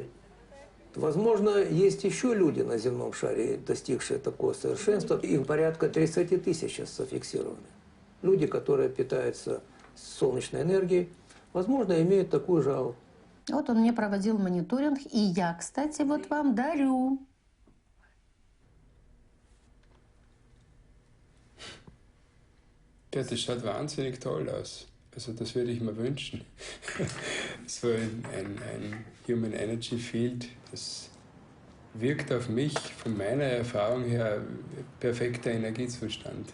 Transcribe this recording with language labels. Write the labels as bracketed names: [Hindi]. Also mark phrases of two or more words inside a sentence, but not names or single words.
[Russian] Возможно, есть еще люди на земном шаре, достигшие такого совершенства. Их порядка 30 тысяч сейчас зафиксированы. Люди, которые питаются солнечной энергией, возможно, имеют такую же ауру. Вот он мне проводил мониторинг, и я, кстати, вот вам дарю. [German] Ja, das schaut wahnsinnig toll aus. Also das würde ich mir wünschen. So ein [English] Human Energy Field, [German] das wirkt auf mich von meiner Erfahrung her perfekter Energiezustand.